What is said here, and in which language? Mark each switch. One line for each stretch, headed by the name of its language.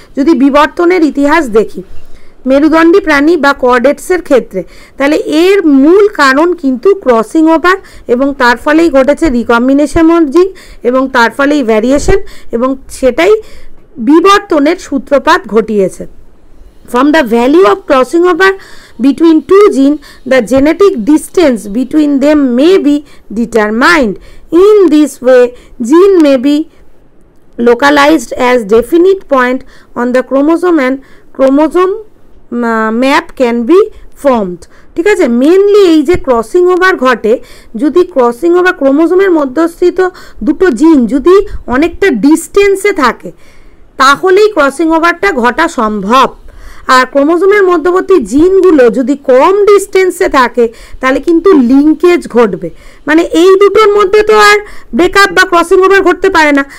Bangla: যদি বিবর্তনের ইতিহাস দেখি মেরুদণ্ডী প্রাণী বা কর্ডেটসের ক্ষেত্রে, তাহলে এর মূল কারণ কিন্তু ক্রসিং ওভার, এবং তার ফলেই ঘটেছে রিকম্বিনেশন অফ জিন, এবং তার ফলেই ভ্যারিয়েশন, এবং সেটাই বিবর্তনের সূত্রপাত ঘটিয়েছে।
English: From the value of crossing over between two genes, the genetic distance between them may be determined. In this way, gene may be localized as definite point on the chromosome and chromosome map can be formed.
Bangla: ঠিক আছে, mainly এই যে crossing over ঘটে, যদি crossing over ক্রোমোজোমের মধ্যস্থিত দুটো জিন যদি অনেকটা ডিস্টেন্সে থাকে তাহলেই ক্রসিং ওভারটা ঘটা সম্ভব। আর ক্রোমোজোমের মধ্যবর্তী জিনগুলো যদি কম ডিস্টেন্সে থাকে তাহলে কিন্তু লিঙ্কেজ ঘটবে, মানে এই দুটোর মধ্যে তো আর ব্রেকআপ বা ক্রসিং ওভার ঘটতে পারে না।